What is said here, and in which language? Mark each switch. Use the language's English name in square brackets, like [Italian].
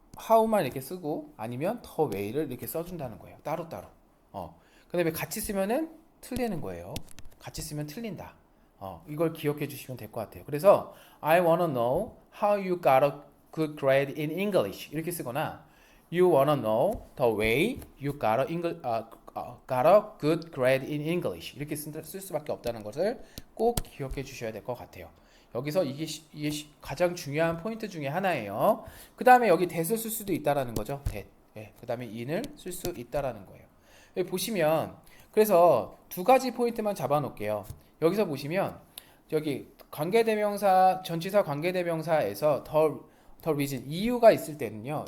[Korean] how만 이렇게 쓰고 아니면 the way를 이렇게 써준다는 거예요. 따로따로. 그 다음에 같이 쓰면은 틀리는 거예요. 같이 쓰면 틀린다. 이걸 기억해 주시면 될 것 같아요. 그래서 [English] I wanna know how you got a good grade in English [Korean] 이렇게 쓰거나 [English] You wanna know the way you got a good grade in English [Korean] 이렇게 쓸 수밖에 없다는 것을 꼭 기억해 주셔야 될 것 같아요. 여기서 이게 가장 중요한 포인트 중에 하나예요. 그 다음에 여기 that을 쓸 수도 있다라는 거죠. that. 그 다음에 in을 쓸 수 있다라는 거예요. 여기 보시면 그래서 두 가지 포인트만 잡아 놓을게요. 여기서 보시면 여기 관계대명사 전치사 관계대명사에서 더 reason 이유가 있을 때는요.